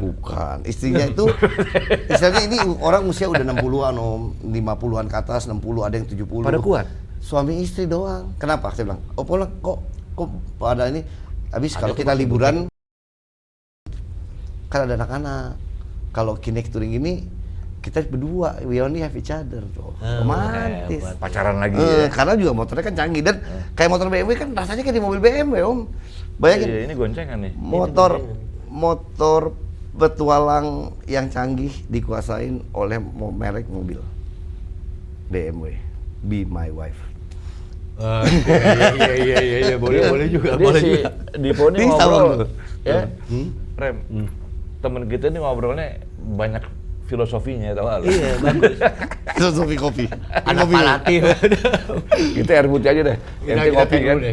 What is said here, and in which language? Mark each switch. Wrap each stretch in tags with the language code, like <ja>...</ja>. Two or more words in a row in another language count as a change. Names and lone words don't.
<id>Bukan, istrinya itu, istilahnya ini orang usia udah 60-an, Om. 50-an ke atas, 60, ada yang 70. Pada kuat? Suami istri doang. Kenapa? Saya bilang, oh pulang, kok pada ini, habis kalau kita liburan, kan ada anak-anak. Kalau Kinect Touring ini, kita berdua,</id> <en>we only have each other tuh.</en> <id>Romantis. Pacaran lagi ya? Karena juga motornya kan canggih dan kayak motor BMW kan rasanya kayak di mobil BMW, Om. Bayangin. Iya, ini goncengan nih. Motor petualang yang canggih dikuasain oleh merek mobil BMW.</id> <en>Be my wife.</en> <id>Iya, boleh juga. Dia si Dipo ini Ini sama ngobrol, lu. ya, Rem, temen kita ini ngobrolnya banyak filosofinya, tau gak lu? Iya, bagus. Filosofi kopi. Anak Palati. Kita air putih aja deh, ente kopi kan?</id>